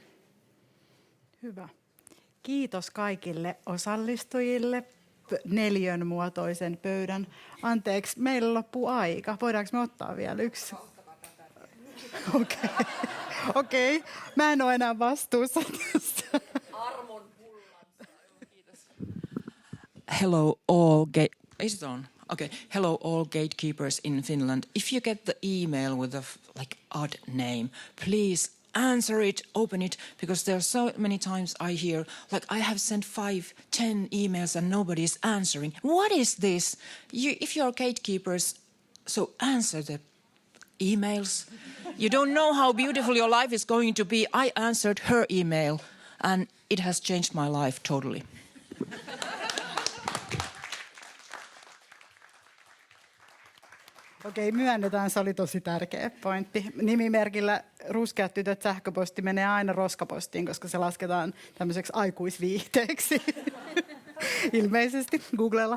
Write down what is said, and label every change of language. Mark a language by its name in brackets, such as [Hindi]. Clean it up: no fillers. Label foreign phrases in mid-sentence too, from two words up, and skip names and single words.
[Finnish] Hyvä. Kiitos kaikille osallistujille neliön muotoisen pöydän. Anteeksi, meillä loppuu aika. Voidaanko me ottaa vielä yksi? Okei. Mä en ole enää vastuussa tästä. [English] Hello all is it on? Okay. Hello all gatekeepers in Finland. If you get the email with a odd name, please answer it, open it, because there are so many times I hear, I have sent 5-10 emails and nobody is answering. What is this? If you're gatekeepers, so answer the emails. You don't know how beautiful your life is going to be. I answered her email and it has changed my life totally. [Finnish] Okei, myönnetään, se oli tosi tärkeä pointti. Nimimerkillä Ruskeat tytöt sähköposti menee aina roskapostiin, koska se lasketaan tämmöiseksi aikuisviihteeksi. Ilmeisesti Googlella.